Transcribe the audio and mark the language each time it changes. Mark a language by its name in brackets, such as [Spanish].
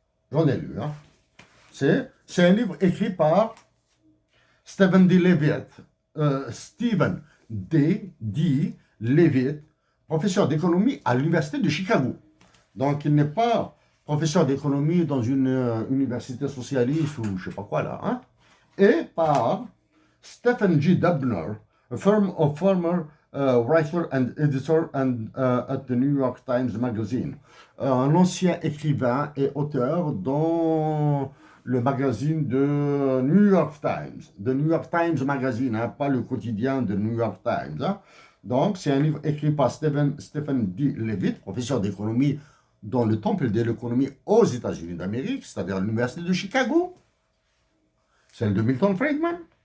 [French] J'en ai lu. Hein. C'est un livre écrit par Stephen D. Levitt. Stephen D. Levitt, professeur d'économie à l'université de Chicago. Donc, il n'est pas professeur d'économie dans une université socialiste ou je sais pas quoi là. Hein. Et par Stephen G. [English] Dubner, a former writer and editor at the New York Times Magazine. [French] Un ancien écrivain et auteur dans le magazine de New York Times. The New York Times Magazine, hein, pas le quotidien de New York Times. Hein. Donc, c'est un livre écrit par Stephen D. Levitt, professeur d'économie dans le temple de l'économie aux États-Unis d'Amérique, c'est-à-dire l'université de Chicago, celle de Milton Friedman.